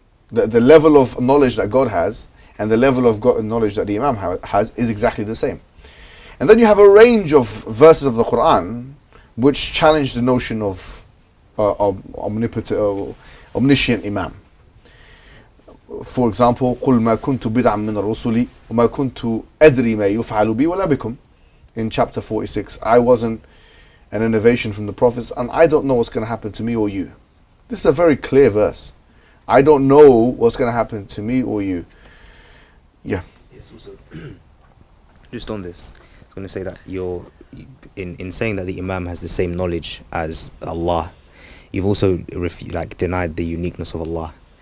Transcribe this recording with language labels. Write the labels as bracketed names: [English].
[English] The level of knowledge that God has and the level of knowledge that the Imam has is exactly the same. And then you have a range of verses of the Quran which challenge the notion of omniscient Imam. For example, [Arabic] قُلْ مَا كُنْتُ بِدْعًا مِنَ الرُّسُلِ وَمَا كُنْتُ أَدْرِي مَا يُفْعَلُ بِي وَلَا بِكُمْ. [English] In chapter 46, I wasn't an innovation from the prophets, and I don't know what's going to happen to me or you. This is a very clear verse. I don't know what's going to happen to me or you. Yeah. Yes, also, just on this, I was going to say that in saying that the Imam has the same knowledge as Allah, you've also denied the uniqueness of Allah.